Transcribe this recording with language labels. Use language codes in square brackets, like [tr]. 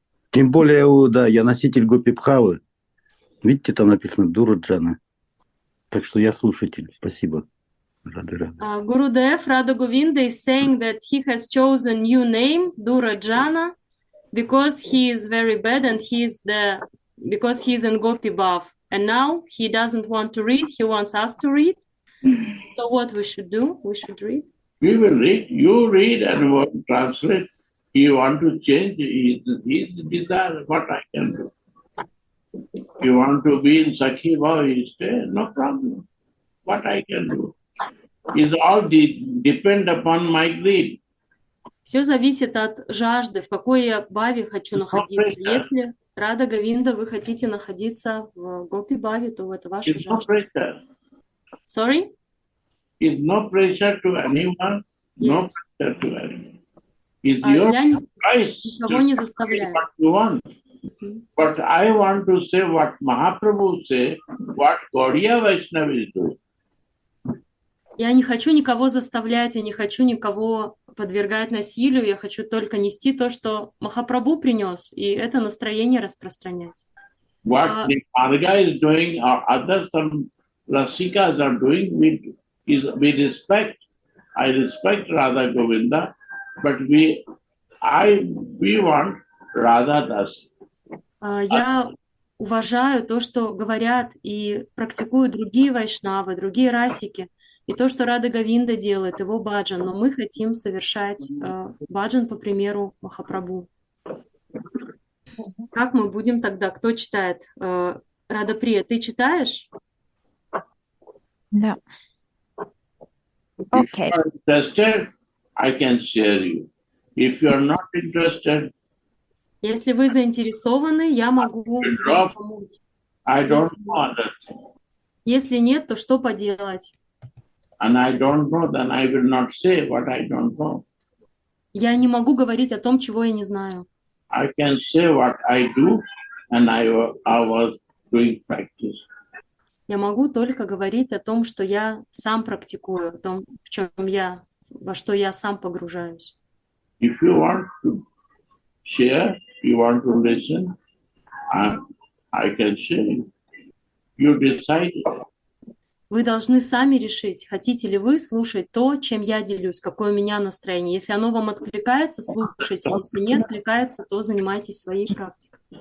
[ru] Тем более, да, я носитель Гопи-Бхавы. Видите, там написано Дураджана. Так что я слушатель. Спасибо. [en] Gurudev Radha Govinda is saying that he has chosen new name, Durajana, because he is very bad and because he is in Gopi Bhav. And now he doesn't want to read, he wants us to read. So what we should do? We should read. We will read. You read and we'll translate. You want to change his desire, what I can do. You want to be in Sakhi Bhav, you stay, no problem. What I can do. Is all depend upon my greed. [ru] Все зависит от жажды, в какой я бхаве хочу находиться. Если Рада Говинда, вы хотите находиться в Гопи Бхаве, то это ваша жажда. [en] Sorry? Is no pressure to anyone, no pressure to anyone. Is your choice [ru] никого не заставляю. [en] What you want. But I want to say what Mahaprabhu say, what Gaudiya Vaishnava is doing. [ru] Я не хочу никого заставлять, я не хочу никого подвергать насилию, я хочу только нести то, что Махапрабху принес, и это настроение распространять. [en] What the Marga is doing or other some Rasikas are doing, we respect. I respect Radha Govinda, but we want Radha Dasi. [ru] Я уважаю то, что говорят и практикуют другие вайшнавы, другие расики, и то, что Рада Говинда делает, его баджан, но мы хотим совершать баджан по примеру Махапрабху. Как мы будем тогда? Кто читает? Рада Прия, ты читаешь? Да. Okay. [en] If you are interested, I can share you. If you are not interested, [ru] если вы заинтересованы, я могу вам помочь. [en] I don't know other thing. [ru] Если нет, то что поделать? [en] And I don't know, then I will not say what I don't know. [ru] Я не могу говорить о том, чего я не знаю. [en] I can say what I do, and I was doing practice. Я могу только говорить о том, что я сам практикую, о том, во что я сам погружаюсь. If you want to share, you want to listen, I can share. You decide. [ru] Вы должны сами решить, хотите ли вы слушать то, чем я делюсь, какое у меня настроение. Если оно вам откликается, слушайте. Если не откликается, то занимайтесь своей практикой.